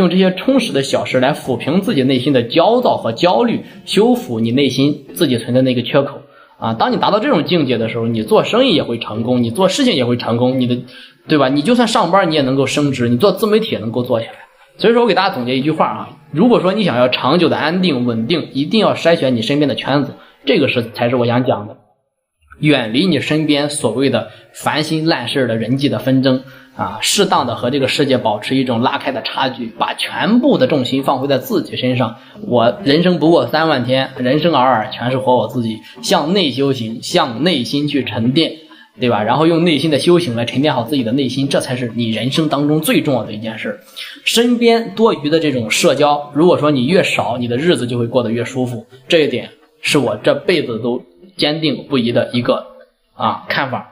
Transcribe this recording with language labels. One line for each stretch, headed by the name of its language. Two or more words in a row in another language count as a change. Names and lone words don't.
Chinese: 用這些充實的小事來撫平自己內心的焦躁和焦慮，修復你內心自己存在那個缺口當你達到這種境界的時候，你做生意也會成功，你做事情也会成功，對吧？你就算上班你也能夠升職，你做自媒體也能夠做起来。所以說我給大家總結一句話如果說你想要長久的安定穩定，一定要篩選你身邊的圈子，這個才是我想講的。遠離你身邊所謂的煩心爛事的人際的紛爭適當的和這個世界保持一種拉開的差距，把全部的重心放回在自己身上。我人生不過3萬天，人生尔尔全是活我自己，向內修行，向内心去沉澱，对吧？然後用內心的修行来沉澱好自己的內心，这才是你人生当中最重要的一件事。身邊多餘的這種社交，如果說你越少，你的日子就會過得越舒服，這一點是我這輩子都堅定不移的一個看法。